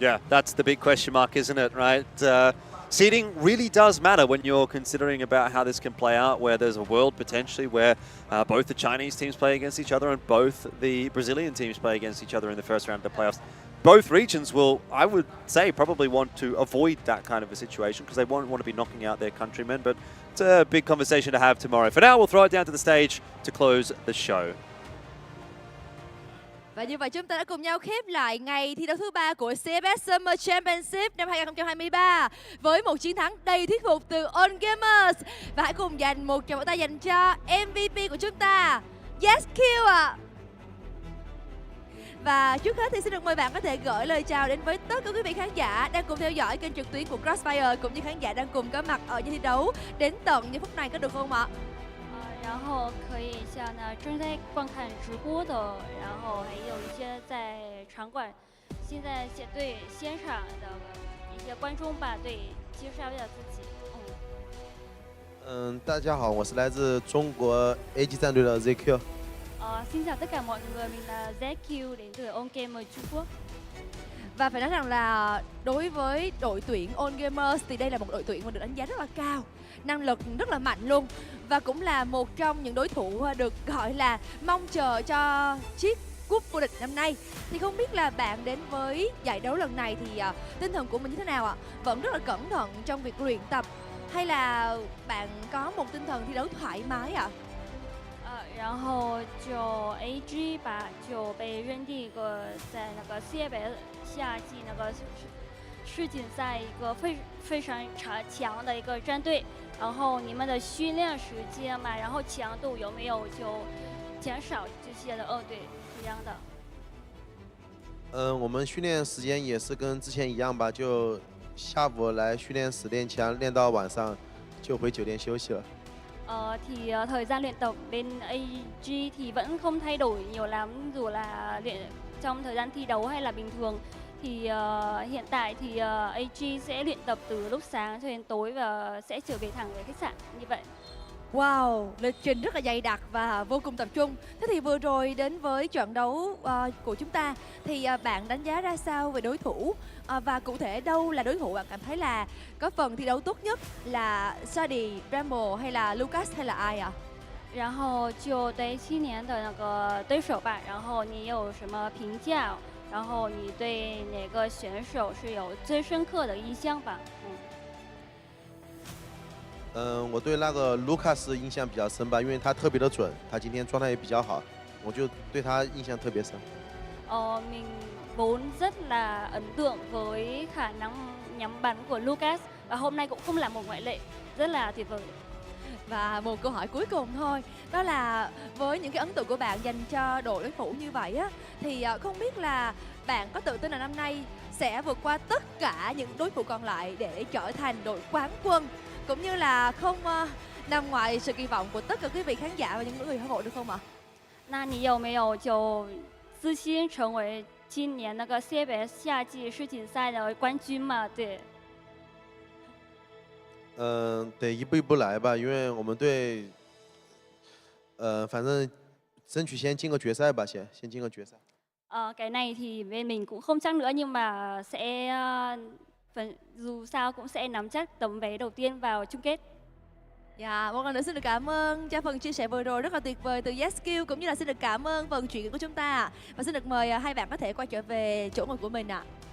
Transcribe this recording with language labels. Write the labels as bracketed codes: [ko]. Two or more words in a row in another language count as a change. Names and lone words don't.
[en] Yeah, that's the big question mark, isn't it, right? Seeding really does matter when you're considering about how this can play out, where there's a world potentially where both the Chinese teams play against each other and both the Brazilian teams play against each other in the first round of the playoffs. Both regions will, I would say, probably want to avoid that kind of a situation because they won't want to be knocking out their countrymen, but it's a big conversation to have tomorrow. For now, we'll throw it down to the stage to close the show. [vi] Và như vậy chúng ta đã cùng nhau khép lại ngày thi đấu thứ 3 của CFS Summer Championship năm 2023 với một chiến thắng đầy thuyết phục từ On Gamers. Và hãy cùng dành một tràng vỗ tay dành cho MVP của chúng ta, VASCO ạ. Và trước hết thì xin được mời bạn có thể gửi lời chào đến với tất cả quý vị khán giả đang cùng theo dõi kênh trực tuyến của CROSSFIRE cũng như khán giả đang cùng có mặt ở nhà thi đấu đến tận những phút này, có được không ạ? [zh] 然后可以向正在观看直播的，然后还有一些在场馆现在对现场的一些观众吧，对介绍一下自己。大家好，我是来自中国 A 级战队的 ZQ。 [vi] xin chào tất cả mọi người, mình là ZQ đến từ On Gamer Trung Quốc. Và phải nói rằng là đối với đội tuyển On Gamers thì đây là một đội tuyển mà được đánh giá rất là cao, năng lực rất là mạnh luôn, và cũng là một trong những đối thủ được gọi là mong chờ cho chiếc cúp vô địch năm nay. Thì không biết là bạn đến với giải đấu lần này thì tinh thần của mình như thế nào ạ? Vẫn rất là cẩn thận trong việc luyện tập hay là bạn có một tinh thần thi đấu thoải mái ạ? [zh] 然后就 AG 就被认定一个在那个 CFS 夏季那个世锦赛一个非常强的一个战队，然后你们的训练时间嘛，然后强度有没有就减少这些的？对，一样的。我们训练时间也是跟之前一样吧，就下午来训练室练枪，练到晚上就回酒店休息了。 [vi] Thì thời gian luyện tập bên AG thì vẫn không thay đổi nhiều lắm, dù là luyện trong thời gian thi đấu hay là bình thường. Thì hiện tại thì AG sẽ luyện tập từ lúc sáng cho đến tối và sẽ trở về thẳng về khách sạn như vậy. Wow, lịch trình rất là dày đặc và vô cùng tập trung. Thế thì vừa rồi đến với trận đấu của chúng ta thì bạn đánh giá ra sao về đối thủ và cụ thể đâu là đối thủ bạn cảm thấy là có phần thi đấu tốt nhất, là Sadi, Rambo hay là Lucas hay là ai ạ? [zh] 然后就对今年的那个对手吧，然后你有什么评价？然后你对哪个选手是有最深刻的印象吧？我对那个卢卡斯印象比较深吧，因为他特别的准，他今天状态也比较好，我就对他印象特别深。 [vi] Mình vốn rất là ấn tượng với khả năng nhắm bắn của Lucas và hôm nay cũng không là một ngoại lệ, rất là tuyệt vời. Và một câu hỏi cuối cùng thôi, đó là với những cái ấn tượng của bạn dành cho đội đối thủ như vậy á, thì không biết là bạn có tự tin là năm nay sẽ vượt qua tất cả những đối thủ còn lại để trở thành đội quán quân, cũng như là không nằm ngoài sự kỳ vọng của tất cả quý vị khán giả và những người hâm mộ được không ạ? [zh] 那你有没有就自信成为今年那个 CFS 夏季世锦赛的冠军嘛？对。得一步一步来吧，因为我们队，反正争取先进个决赛吧，先进个决赛。 [vi] Cái này thì bên mình cũng không chắc nữa nhưng mà sẽ dù sao cũng sẽ nắm chắc tấm vé đầu tiên vào chung kết. Dạ, một lần nữa xin được cảm ơn cho phần chia sẻ vừa rồi rất là tuyệt vời từ VASCO, cũng như là xin được cảm ơn phần chuyện của chúng ta. Và xin được mời hai bạn có thể quay trở về chỗ ngồi của mình ạ.